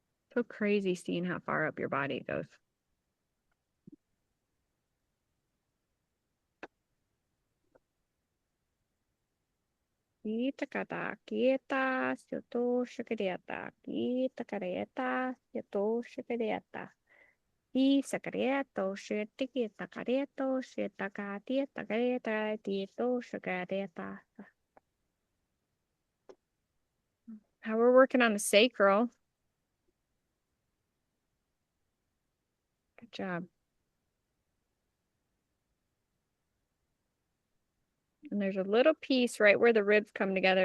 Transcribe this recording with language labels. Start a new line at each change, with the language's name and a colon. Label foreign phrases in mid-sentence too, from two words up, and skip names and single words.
English: So crazy seeing how far up your body goes. Kita kata kita situ sekretata kita kareta situ sekretata I secreto siete kita kareto siete kati takareta tito sekretata. How we're working on the sacral. Good job. And there's a little piece right where the ribs come together.